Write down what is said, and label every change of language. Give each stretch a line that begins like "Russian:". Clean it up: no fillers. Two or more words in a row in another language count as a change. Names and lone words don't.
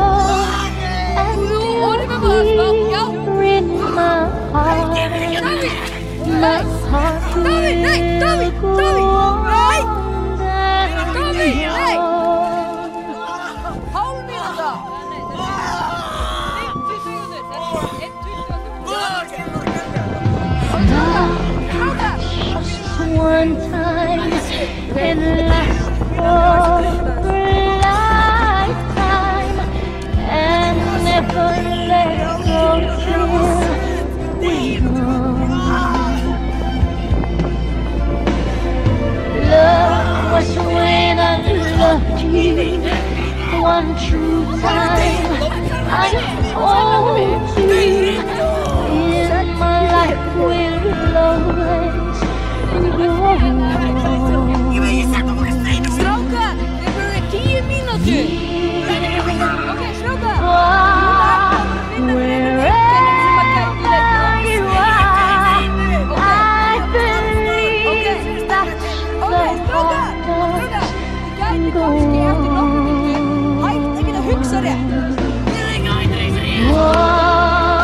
Icelandic: Þú orðið með maður smá. Já. Davíð! Nei! Davíð! Hálf mínúta. 20 sekúndur.
English: One time and last for a lifetime and never let go till we know. Love was when I loved you one true time. I told you in my life will always
Icelandic: Strákar, við erum 10 mínútur. Ok, strákar. Kannski eftir nokkuð myndu hægt að geta hugsað rétt.